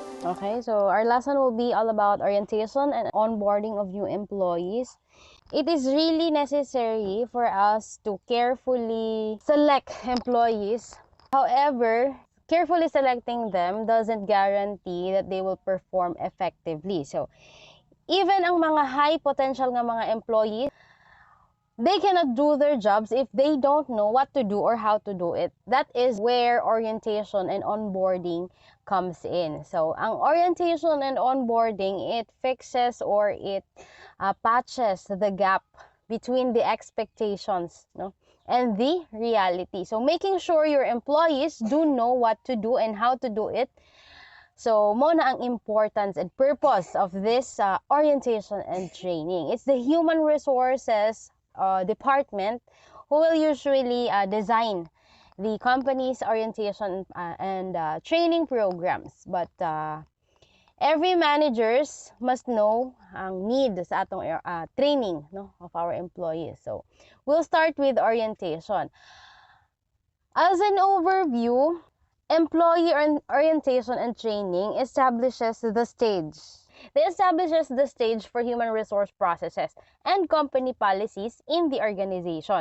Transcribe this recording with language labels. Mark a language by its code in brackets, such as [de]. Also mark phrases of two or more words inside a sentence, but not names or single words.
[en] Okay, so our lesson will be all about orientation and onboarding of new employees. It is really necessary for us to carefully select employees. However, carefully selecting them doesn't guarantee that they will perform effectively. So, even [ceb] ang mga [en] high potential [ceb] nga mga [en] employees, they cannot do their jobs if they don't know what to do or how to do it. That is where orientation and onboarding comes in. So, ang orientation and onboarding, it fixes or it patches the gap between the expectations, no, and the reality. So, making sure your employees do know what to do and how to do it. So, [ceb] mo na ang [en] importance and purpose of this orientation and training. It's the human resources department who will usually design the company's orientation and training programs. But every managers must know [ceb] ang need sa atong [en] training, no, of our employees. So, we'll start with orientation. As an overview, employee orientation and training establishes the stage. It establishes the stage for human resource processes and company policies in the organization.